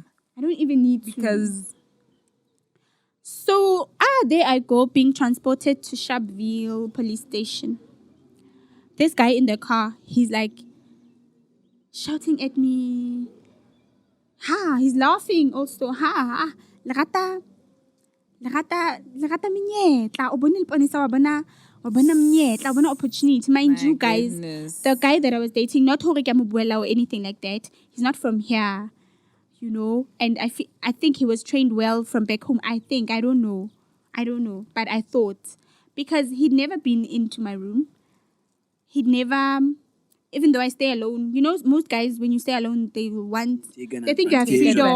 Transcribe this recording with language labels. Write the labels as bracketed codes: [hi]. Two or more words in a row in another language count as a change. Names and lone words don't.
[en] I don't even need because. So there I go, being transported to Sharpeville police station. This guy in the car, he's like shouting at me. He's laughing also. [st] Lagata menyetla. O bone leponisa wa bona menyetla, wa bona opportunity. [en] Mind you guys, the guy that I was dating, not [st] hore ke mo buela [en] or anything like that. He's not from here, And I think he was trained well from back home. I don't know, but I thought, because he'd never been into my room. He'd never. Even though I stay alone, most guys, when you stay alone, they think you have freedom.